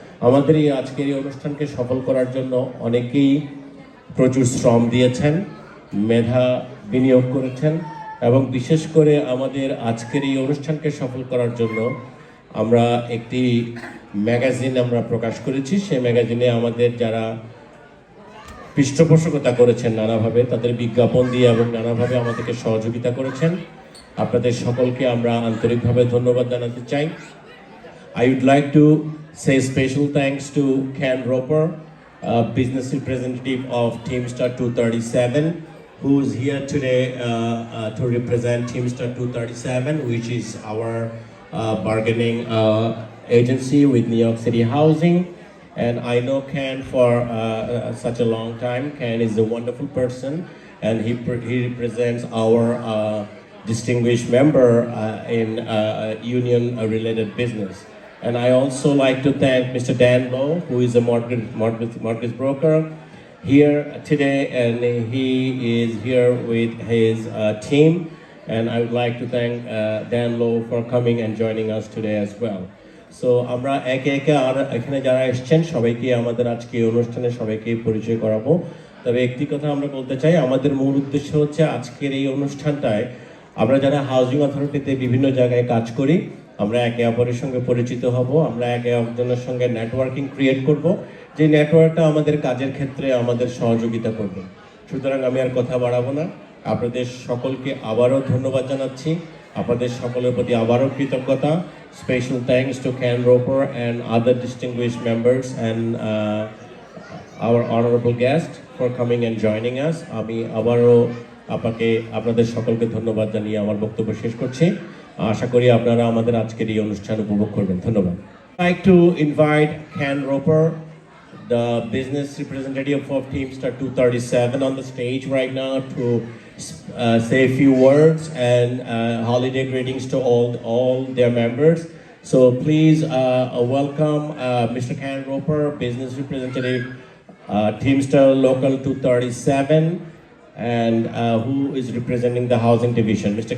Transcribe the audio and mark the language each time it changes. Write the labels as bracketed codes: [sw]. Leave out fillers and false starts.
[bn] আমাদের এই আজকের এই অনুষ্ঠানকে সফল করার জন্য অনেকেই প্রচুর শ্রম দিয়েছেন, মেধা বিনিয়োগ করেছেন এবং বিশেষ করে আমাদের আজকের এই অনুষ্ঠানকে সফল করার জন্য আমরা একটি ম্যাগাজিন আমরা প্রকাশ করেছি। সেই ম্যাগাজিনে আমাদের যারা পৃষ্ঠপোষকতা করেছেন নানাভাবে, তাদের বিজ্ঞাপন দিয়ে এবং নানাভাবে আমাদেরকে সহযোগিতা করেছেন, আপনাদের সকলকে আমরা আন্তরিকভাবে ধন্যবাদ জানাতে চাই। [en] I would like to say special thanks to Ken Roper, business representative of Teamster 237, who is here today to represent Teamster 237, which is our bargaining agency with New York City Housing. And I know Ken for such a long time. Ken is a wonderful person, and he represents our distinguished member in union-related business. And I also like to thank Mr. Dan Lowe, who is a mortgage broker here today, and he is here with his team. And I would like to thank Dan Lowe for coming and joining us today as well. [bn] So আমরা একে একে আর এখানে যারা এসেছেন সবাইকে আমাদের আজকে অনুষ্ঠানে সবাইকে পরিচয় করাবো। তবে একটি কথা আমরা বলতে চাই, আমাদের মূল উদ্দেশ্য হচ্ছে আজকের এই অনুষ্ঠানটায় আমরা যারা হাউজিং অথরিটিতে বিভিন্ন জায়গায় কাজ করি, আমরা একে অপরের সঙ্গে পরিচিত হব, আমরা একে অপরের সঙ্গে নেটওয়ার্কিং ক্রিয়েট করব, যে নেটওয়ার্কটা আমাদের কাজের ক্ষেত্রে আমাদের সহযোগিতা করবে। সুতরাং আমি আর কথা বাড়াবো না, আপনাদের সকলকে আবারও ধন্যবাদ জানাচ্ছি আপনাদের সকলের প্রতি আবারও কৃতজ্ঞতা। [en] Special thanks to Ken Roper and other distinguished members and our honorable guest for coming and joining us. [bn] আমি আবারও আপনাদের সকলকে ধন্যবাদ জানিয়ে আমার বক্তব্য শেষ করছি। আশা করি আপনারা আমাদের আজকের এই অনুষ্ঠান উপভোগ করবেন। ধন্যবাদ। [en] I'd like to invite Ken Roper, the business representative of Teamster 237, on the stage right now to say a few words and holiday greetings to all their members. So please welcome Mr. Ken Roper, business representative, Teamster Local 237, and who is representing the housing division, Mr.